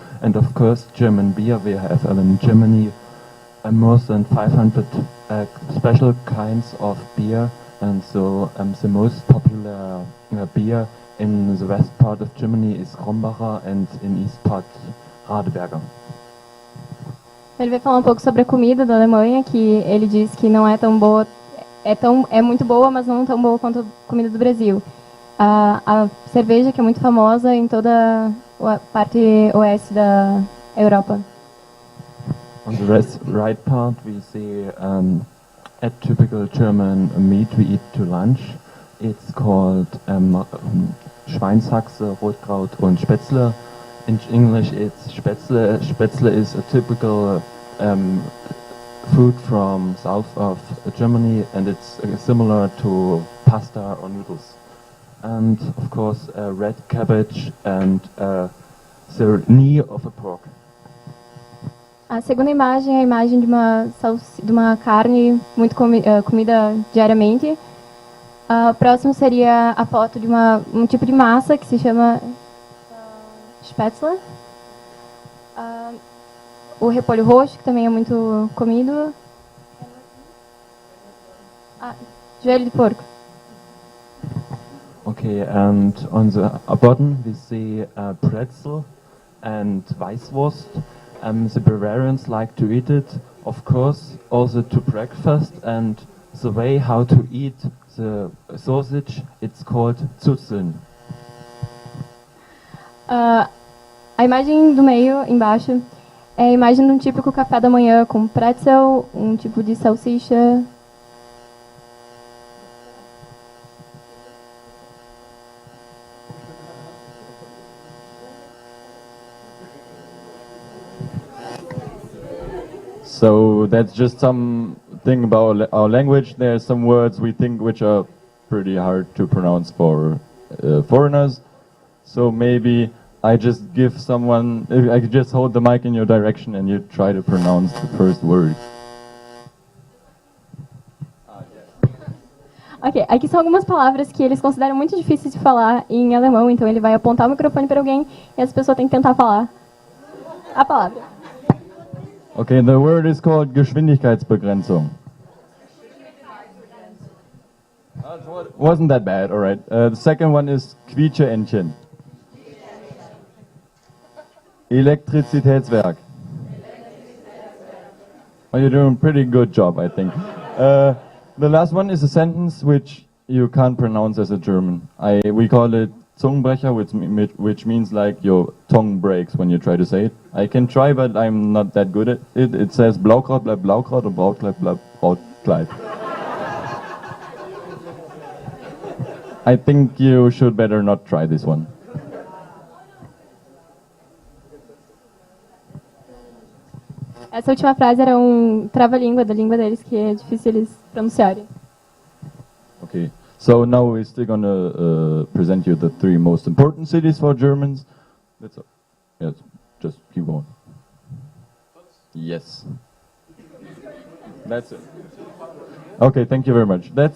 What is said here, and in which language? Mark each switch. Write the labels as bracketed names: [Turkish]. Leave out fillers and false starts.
[English] And of course, German beer. We have in Germany more than 500 special kinds of beer, and so the most popular beer in the west part of Germany is Krombacher, and in east part Radeberger. [Portuguese] Ele vai falar um pouco sobre a comida da Alemanha, que ele diz que não é tão boa, é muito boa, mas não tão boa quanto a comida do Brasil. A cerveja, que é muito famosa em toda a parte oeste da Europa. [English] On the right part we see a typical German meat we eat to lunch. It's called Schweinshaxe, Rotkraut und Spätzle. In English it's Spätzle. Spätzle is a typical food from south of Germany, and it's similar to pasta or noodles. And of course red cabbage and the knee of a pork. [Portuguese] A segunda imagem é a imagem de uma carne muito comida diariamente. O próximo seria a foto de um tipo de massa que se chama Spätzle. O repolho roxo, que também é muito comido. Joelho de porco. [English] Okay, and on the bottom we see pretzel and Weißwurst. The Bavarians like to eat it, of course, also to breakfast, and the way how to eat the sausage, it's called Zuzeln. [Portuguese] A imagem do meio, embaixo, é a imagem de um típico café da manhã com pretzel, um tipo de salsicha. [English] So that's just something about our language. There are some words we think which are pretty hard to pronounce for foreigners. So maybe I just give someone, I could just hold the mic in your direction and you try to pronounce the first word. [Portuguese] Ok, aqui são algumas palavras que eles consideram muito difíceis de falar em alemão, então ele vai apontar o microfone para alguém e essa pessoa tem que tentar falar a palavra. [English] Okay, the word is called Geschwindigkeitsbegrenzung. Wasn't that bad, all right. The second one is Quietscheentchen. [German] Elektrizitätswerk. [English] Oh, you're doing a pretty good job, I think. The last one is a sentence which you can't pronounce as a German. We call it Zungenbrecher, which means like your tongue breaks when you try to say it. I can try, but I'm not that good at it. It says [German] Blaukraut bleibt Blaukraut und Brautkleid bleibt Brautkleid. [English] I think you should better not try this one. [Portuguese] Essa última frase era um trava-língua da língua deles que é difícil eles pronunciarem. [English] Okay, so now we're still gonna present you the 3 most important cities for Germans. Yes, just keep going. Yes. That's it. Okay, thank you very much.